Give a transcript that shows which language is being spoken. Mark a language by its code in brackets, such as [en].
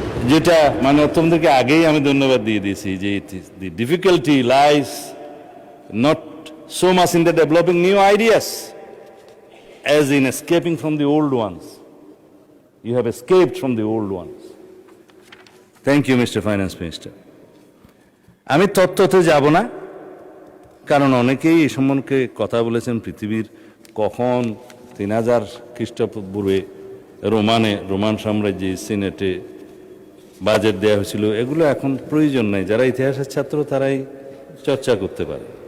[bn] যেটা মানে অর্থমন্ত্রীকে আগেই আমি ধন্যবাদ দিয়ে দিয়েছি, যে [en] The difficulty lies not so much in the developing new ideas as in escaping from the old ones. You have escaped from the old ones. Thank you, Mr. Finance Minister. [bn] আমি তত্ত্বতে যাব না, কারণ অনেকেই এই সম্বন্ধে কথা বলেছেন। পৃথিবীর কখন 3000 খ্রিস্টপূর্বে রোমান সাম্রাজ্যে সিনেটে বাজেট দেওয়া হয়েছিল, এগুলো এখন প্রয়োজন নাই। যারা ইতিহাসের ছাত্র তারাই চর্চা করতে পারে।